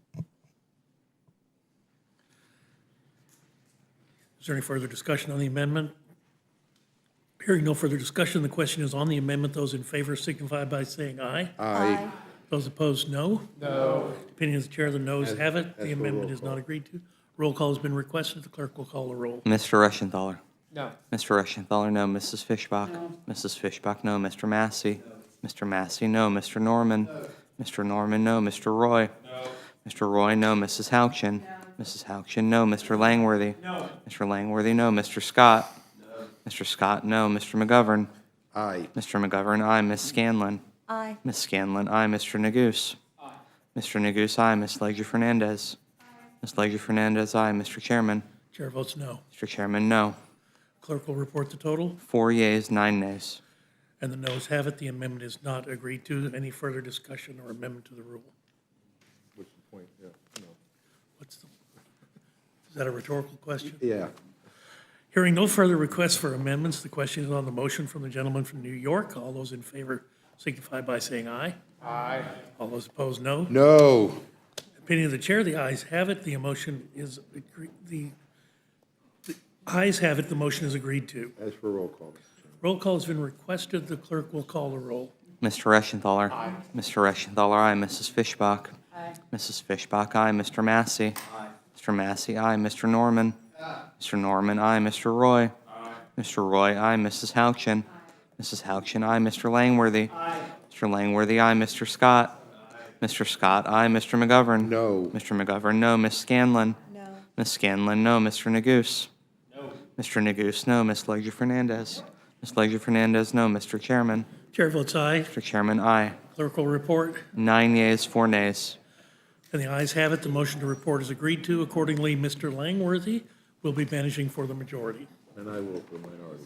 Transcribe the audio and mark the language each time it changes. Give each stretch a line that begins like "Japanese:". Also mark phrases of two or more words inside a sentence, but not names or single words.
English: Is there any further discussion on the amendment? Hearing no further discussion, the question is on the amendment. Those in favor signify by saying aye. Aye. Those opposed, no. No. Opinion of the chair, the noes have it. as The for amendment roll is not call. agreed to. Roll call has been requested. The clerk will call the roll. Mr. Reschenthaler. No. Mr. Reschenthaler, no. Mrs. Fishbach. No. Mrs. Fishbach, no. Mr. Massey. Mr. Massey, no. Mr. Norman. Mr. Norman, no. Mr. Roy. Mr. Roy, no. Mrs. Houchin. Mrs. Houchin, no. Mr. Langworthy. Mr. Langworthy, no. Mr. Scott. Mr. Scott, no. Mr. McGovern. Aye. Mr. McGovern, aye. Ms. Scanlon. Aye. Ms. Scanlon, aye. Mr. Neguse. Mr. Neguse, aye. Ms. Leger-Fernandez. Ms. Leger-Fernandez, aye. Mr. Chairman. Chair votes no. Mr. Chairman, no. Clerk will report the total. 4 yeas, 9 nays. And the noes have it. The amendment is not agreed to. Any further discussion or amendment to the rule? What's the point? Yeah, no. Is that a rhetorical question? Yeah. Hearing no further requests for amendments, the question is on the motion from the gentleman from New York. All those in favor signify by saying aye. Aye. All those opposed, no. No. Opinion of the chair, the ayes have it. The motion is, the ayes have it. The motion is agreed to. As for roll call, Mr. Chairman. Roll call has been requested. The clerk will call the roll. Mr. Reschenthaler. Aye. Mr. Reschenthaler, aye. Mrs. Fishbach. Aye. Mrs. Fishbach, aye. Mr. Massey. Aye. Mr. Massey, aye. Mr. Norman. Mr. Norman, aye. Mr. Roy. Mr. Roy, aye. Mrs. Houchin. Mrs. Houchin, aye. Mr. Langworthy. Mr. Langworthy, aye. Mr. Scott. Mr. Scott, aye. Mr. McGovern. No. Mr. McGovern, no. Ms. Scanlon. No. Ms. Scanlon, no. Mr. Neguse. Mr. Neguse, no. Ms. Leger-Fernandez. Ms. Leger-Fernandez, no. Mr. Chairman. Chair votes aye. Mr. Chairman, aye. Clerk will report. 9 yeas, 4 nays. And the ayes have it. The motion to report is agreed to. Accordingly, Mr. Langworthy will be managing for the majority. And I will for the minority.